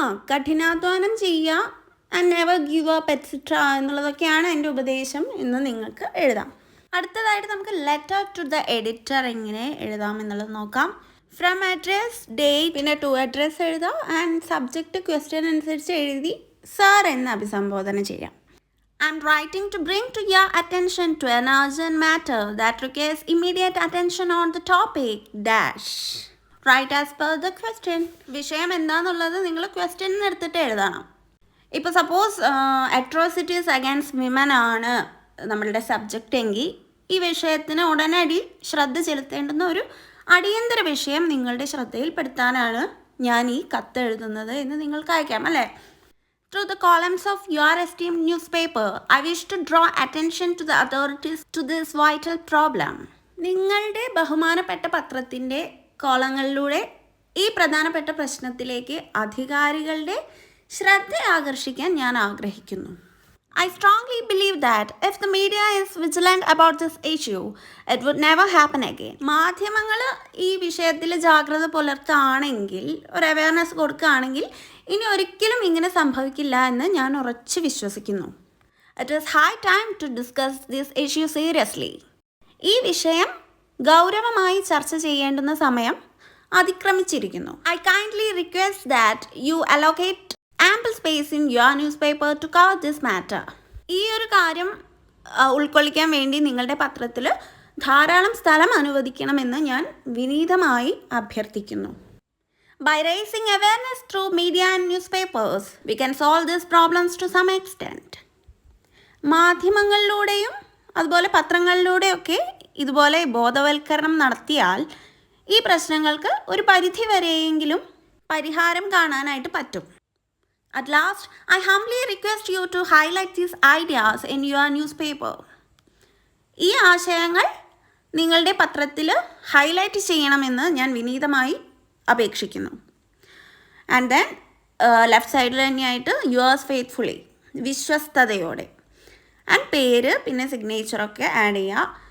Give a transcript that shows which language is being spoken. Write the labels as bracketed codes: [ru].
[ml] കഠിനാധ്വാനം ചെയ്യുക [en] and never give up etcetera [ml] എന്നുള്ളതൊക്കെയാണ് എൻ്റെ ഉപദേശം എന്ന് നിങ്ങൾക്ക് എഴുതാം. അടുത്തതായിട്ട് നമുക്ക് ലെറ്റർ ടു ദ എഡിറ്റർ എങ്ങനെ എഴുതാം എന്നുള്ളത് നോക്കാം. ഫ്രം അഡ്രസ്, ഡേറ്റ്, പിന്നെ ടു അഡ്രസ് എഴുതാം. ആൻഡ് സബ്ജക്റ്റ് ക്വസ്റ്റ്യൻ അനുസരിച്ച് എഴുതി സർ എന്ന് അഭിസംബോധന ചെയ്യാം. [en] I'm writing to bring to your attention to an urgent matter that requires immediate attention on the topic dash. Write as per the question. [ml] വിഷയം എന്താണെന്നുള്ളത് നിങ്ങൾ ക്വസ്റ്റ്യൻ എടുത്തിട്ട് എഴുതണം. ഇപ്പോൾ സപ്പോസ് അട്രോസിറ്റീസ് അഗൈൻസ്റ്റ് വിമൻ ആണ് നമ്മളുടെ സബ്ജക്റ്റ് എങ്കിൽ ഈ വിഷയത്തിന് ഉടനടി ശ്രദ്ധ ചെലുത്തേണ്ടുന്ന ഒരു അടിയന്തര വിഷയം നിങ്ങളുടെ ശ്രദ്ധയിൽപ്പെടുത്താനാണ് ഞാൻ ഈ കത്ത് എഴുതുന്നത് എന്ന് നിങ്ങൾക്ക് അയക്കാം അല്ലേ? [en] Through the columns of your esteemed newspaper, I wish to draw attention to the authorities to this vital problem. [ml] നിങ്ങളുടെ ബഹുമാനപ്പെട്ട പത്രത്തിൻ്റെ കോളങ്ങളിലൂടെ ഈ പ്രധാനപ്പെട്ട പ്രശ്നത്തിലേക്ക് അധികാരികളുടെ ശ്രദ്ധ ആകർഷിക്കാൻ ഞാൻ ആഗ്രഹിക്കുന്നു. [en] I strongly believe that if the media is vigilant about this issue, it would never happen again. [ml] മാധ്യമങ്ങൾ ഈ വിഷയത്തിൽ ജാഗ്രത പുലർത്തുകയാണെങ്കിൽ, ഒരു അവയർനെസ് കൊടുക്കുകയാണെങ്കിൽ ഇനി ഒരിക്കലും ഇങ്ങനെ സംഭവിക്കില്ല എന്ന് ഞാൻ ഉറച്ചു വിശ്വസിക്കുന്നു. [en] It is high time to discuss this issue seriously. [ml] ഈ വിഷയം ഗൗരവമായി ചർച്ച ചെയ്യേണ്ടുന്ന സമയം അതിക്രമിച്ചിരിക്കുന്നു. [en] I kindly request that you allocate ample space in your newspaper to cover this matter. [ml] ഈ ഒരു കാര്യം ഉൾക്കൊള്ളിക്കാൻ വേണ്ടി നിങ്ങളുടെ പത്രത്തിൽ ധാരാളം സ്ഥലം അനുവദിക്കണമെന്ന് ഞാൻ വിനീതമായി അഭ്യർത്ഥിക്കുന്നു. [en] By raising awareness through media and newspapers, we can solve these problems to some extent. [ml] മാധ്യമങ്ങളിലൂടെയും അതുപോലെ പത്രങ്ങളിലൂടെയൊക്കെ ഇതുപോലെ ബോധവൽക്കരണം നടത്തിയാൽ ഈ പ്രശ്നങ്ങൾക്ക് ഒരു പരിധി വരെയെങ്കിലും പരിഹാരം കാണാനായിട്ട് പറ്റും. [en] At last, I humbly request you to highlight these ideas in your newspaper. [ml] ഈ ആശയങ്ങൾ നിങ്ങളുടെ പത്രത്തിൽ ഹൈലൈറ്റ് ചെയ്യണമെന്ന് ഞാൻ വിനീതമായി അപേക്ഷിക്കുന്നു. ആൻഡ് ദെൻ ലെഫ്റ്റ് സൈഡിൽ തന്നെയായിട്ട് യുവേഴ്സ് ഫെയ്ത്ത്ഫുള്ളി, വിശ്വസ്തയോടെ, ആൻഡ് പേര് പിന്നെ സിഗ്നേച്ചറൊക്കെ ആഡ് ചെയ്യുക.